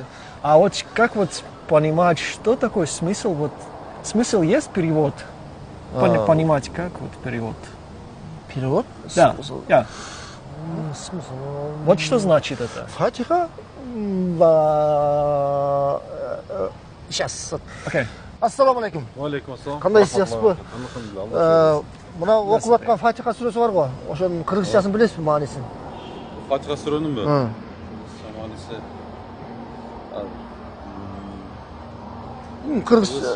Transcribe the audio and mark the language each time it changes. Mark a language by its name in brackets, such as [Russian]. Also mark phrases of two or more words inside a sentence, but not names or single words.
[Russian] А вот как вот понимать, что такое смысл? Вот смысл есть перевод? Понимать, как вот перевод? Перевод? Да. Смысл? Вот что значит это? Фатиха? Сейчас. Окей. [Arabic] السلام عليكم. عليكم السلام. [Kyrgyz] Кандайсыз бу? Мына окуп аткан Фатиха сүрөсү бар го. Ошонун кыргызчасын билесизби, маанисин? Фатиха сүрөнүнбү? Маанисин. Кыргызча